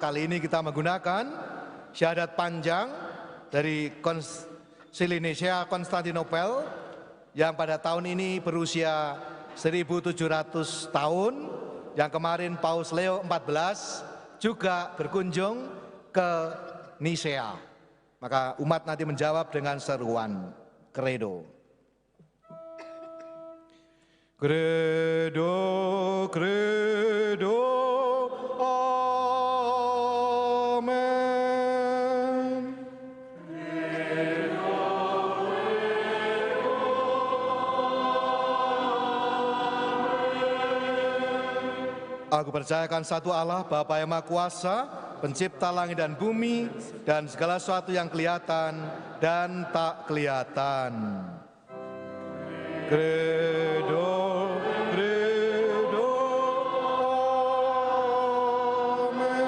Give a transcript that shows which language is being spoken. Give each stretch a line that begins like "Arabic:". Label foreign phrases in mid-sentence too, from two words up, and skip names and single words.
Indonesian: Kali ini kita menggunakan syahadat panjang dari Konsili Nicea Konstantinopel yang pada tahun ini berusia 1700 tahun, yang kemarin Paus Leo XIV juga berkunjung ke Nicea. Maka umat nanti menjawab dengan seruan Credo.
Latin: Credo, credo, amen. Credo, credo, amen.
Indonesian: Aku percayakan satu Allah, Bapa yang Maha Kuasa, Pencipta langit dan bumi, dan segala sesuatu yang kelihatan dan tak kelihatan.
Latin: Credo, credo, amen.